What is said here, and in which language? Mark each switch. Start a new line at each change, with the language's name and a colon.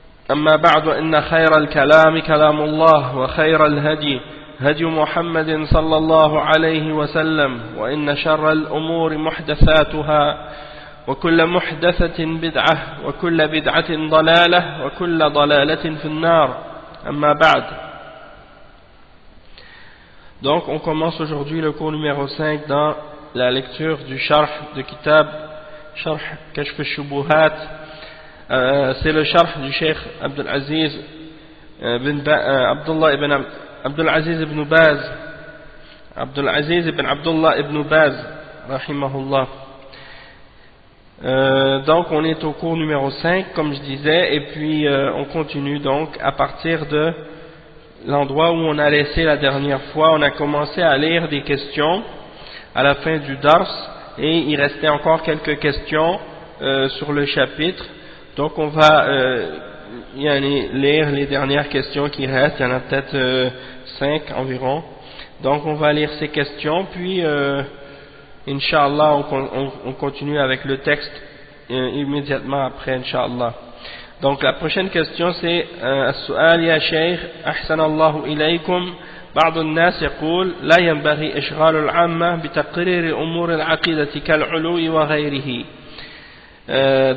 Arabic: أما بعد إن خير الكلام كلام الله وخير الهدي هدي محمد صلى الله عليه وسلم وإن شر الأمور محدثاتها وكل محدثة بدعة وكل بدعة ضلالة وكل ضلالة في النار أما بعد.
French: Donc on commence aujourd'hui le cours numéro 5 dans la lecture du sharh de kitab Sharh Kashf al-Shubuhat. C'est le sharh du Cheikh Abdulaziz ibn Baz, Abdulaziz ibn Abdullah ibn Baz rahimahullah. Donc on est au cours numéro 5 comme je disais, et puis on continue donc à partir de l'endroit où on a laissé la dernière fois. On a commencé à lire des questions à la fin du dars et il restait encore quelques questions sur le chapitre. Donc on va lire les dernières questions qui restent. Il y en a peut-être 5 environ. Donc on va lire ces questions, puis Inch'Allah on continue avec le texte immédiatement après, Inch'Allah. Donc la prochaine question c'est
Arabic: السؤال يا شيخ أحسن الله إليكم بعض الناس يقول لا ينبغي إشغال العامة بتقرير أمور العقيدة كالعلو وغيره.